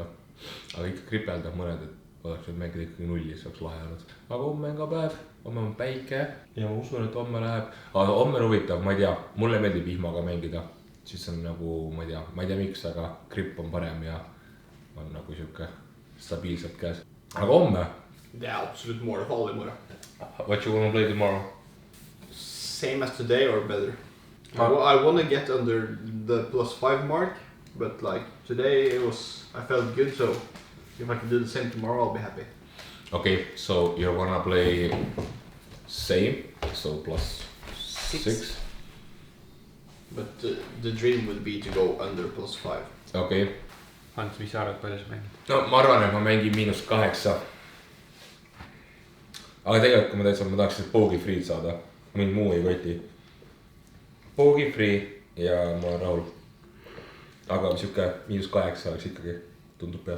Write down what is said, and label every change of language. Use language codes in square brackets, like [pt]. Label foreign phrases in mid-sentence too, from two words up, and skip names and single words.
[et] Aga ikka kripeldab mõned, et oleks nüüd mängida ikkagi nulli, see oleks lahe olnud. Aga homme on ka päev, homme on päike ja ma usun, et homme läheb. Aga homme on huvitav, ma ei tea, mulle meeldib vihmaga mängida. Siis on nagu, ma ei tea miks, aga grip on parem ja on nagu siuke stabiilselt käes. Aga homme? The absolute more holy more. [en] What you wanna play tomorrow? Same as today or better. I wanna get under the +5 mark, but like today I felt good, so if I can do the same tomorrow, I'll be happy. Okay, so you wanna play same, so +6. But the dream would be to go under +5. Okay. [et] Hans, mis sa arvad, palju sa mängid? No ma arvan, et ma mängin -8. Aga tegelikult kui ma tahaks [en] bogey free'd [et] saada, mind muu ei koti. [en] Bogey free [et] ja ma olen rahul. aga siuke -8 oleks ikkagi , tundub peas .